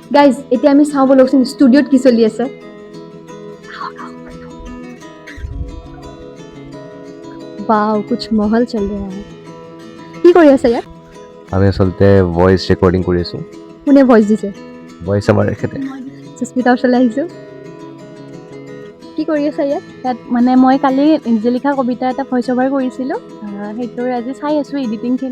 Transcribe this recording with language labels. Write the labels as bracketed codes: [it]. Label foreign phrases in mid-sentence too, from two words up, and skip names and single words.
[as] গাইজ এতিয়া আমি চাওঁ বলকচোন ষ্টুডিঅ'ত কি চলি আছে। [hi] वाओ कुछ महल चल रहा है। [as] কি কৰি আছে ইয়াত? আমি আচলতে [en] voice recording [as] কৰি আছোঁ। কোনে ভইচ দিছে? ভইচ আমাৰ এখেতে। সুস্মিতা ওচৰলৈ আহিছোঁ। কি কৰি আছে ইয়াত? ইয়াত মানে মই কালি নিজে লিখা কবিতা এটা [en] voice over [as] কৰিছিলোঁ, সেইটোৰ আজি চাই আছোঁ এডিটিংখিনি।